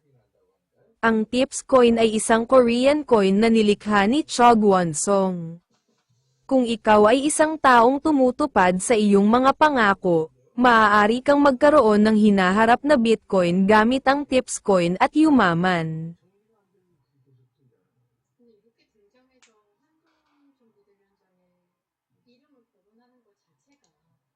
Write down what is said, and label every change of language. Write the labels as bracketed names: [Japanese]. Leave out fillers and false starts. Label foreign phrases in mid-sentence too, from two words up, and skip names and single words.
[Filipino] Ang Tips coin ay isang [English] Korean coin [Filipino] na nilikha ni Chog Won-sung. Kung ikaw ay isang taong tumutupad sa iyong mga pangako, maaari kang magkaroon ng hinaharap na Bitcoin gamit ang Tips coin at yumaman. [Korean] 근데 이렇게 등장해서 한동 정도 되면서는 이름을 거론하는 것 자체가